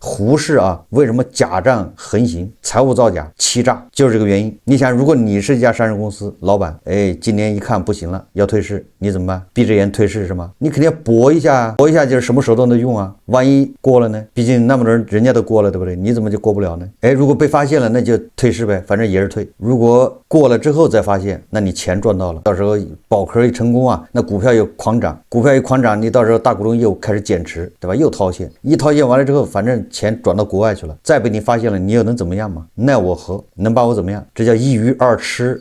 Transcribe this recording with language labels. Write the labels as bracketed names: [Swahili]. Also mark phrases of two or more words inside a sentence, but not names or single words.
[Chinese] 胡適啊，為什麼假賬橫行，財務造假、欺詐，就是這個原因。你想，如果你是一家上市公司老闆，哎，今年一看不行了，要退市，你怎麼辦？閉着眼退市是嗎？你肯定要搏一下，搏一下就是什麼手段都用啊。萬一過了呢？畢竟那麼多人家都過了，對不對？你怎麼就過不了呢？哎，如果被發現了，那就退市唄，反正也是退。如果過了之後再發現，那你錢賺到了，到時候保殼一成功啊，那股票又狂漲，股票一狂漲，你到時候大股東又開始減持，對吧？又套現，一套現完了之後，反正錢轉到國外去了，再被你發現了，你又能怎麼樣嘛？奈我何？能把我怎麼樣？這叫一魚二吃。